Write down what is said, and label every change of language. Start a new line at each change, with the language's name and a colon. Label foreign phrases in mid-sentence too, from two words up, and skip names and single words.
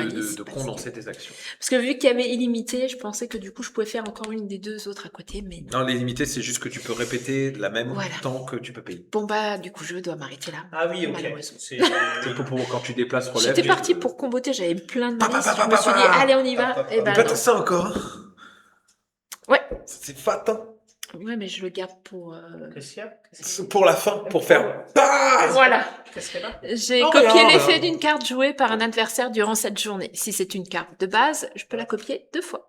French: de malice. condenser tes actions. Parce que vu qu'il y avait illimité, je pensais que du coup je pouvais faire encore une des deux autres à côté, mais non. Non, les limités, c'est juste que tu peux répéter la même Voilà. temps que tu peux payer. Bon bah du coup je dois m'arrêter là. Ah oui, ok. Malheureusement. C'est C'est pour quand tu déplaces relève. J'étais partie pour comboter, j'avais plein de Pa, pa, malices. pa, Je pa, me pa, suis dit pa. allez on y Pa, va. pa, pa. Et Et ben pas non. tout ça encore. Ouais. C'est fat, hein. Ouais mais je le garde pour. Qu'est-ce qu'il y a C'est pour la fin, pour faire. Bam. Voilà. Qu'est-ce qu'elle a J'ai Oh, copié regarde. l'effet d'une carte jouée par un adversaire durant cette journée. Si c'est une carte de base, je peux la copier 2 fois.